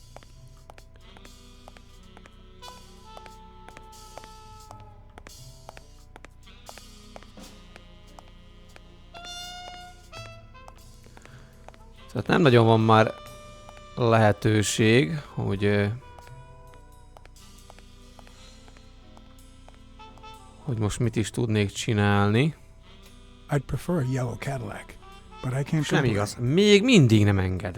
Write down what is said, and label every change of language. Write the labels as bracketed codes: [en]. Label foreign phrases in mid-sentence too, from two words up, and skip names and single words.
[hu] Tehát nem nagyon van már lehetőség, hogy most mit is tudnék csinálni. [en] I'd prefer a yellow Cadillac, but I can't. [hu] Nem igaz, még mindig nem enged.